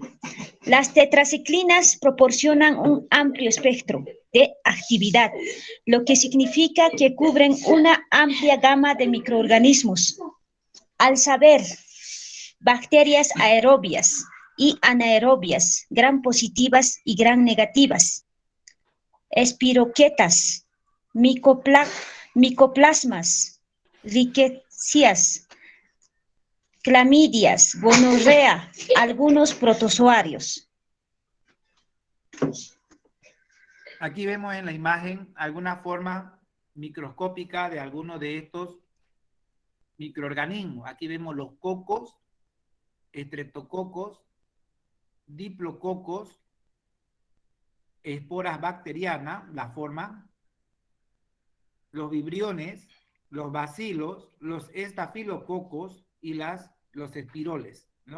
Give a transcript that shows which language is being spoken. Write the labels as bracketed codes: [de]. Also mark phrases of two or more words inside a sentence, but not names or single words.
[es] Las tetraciclinas proporcionan un amplio espectro de actividad, lo que significa que cubren una amplia gama de microorganismos. Al saber, bacterias aerobias y anaerobias, gram positivas y gram negativas, espiroquetas, micoplasmas, riquecias, clamidias, gonorrea, algunos protozoarios. Aquí vemos en la imagen alguna forma microscópica de algunos de estos microorganismos. Aquí vemos los cocos, estreptococos, diplococos, esporas bacterianas, la forma, los vibriones, los bacilos, los estafilococos y los espiroles, ¿no?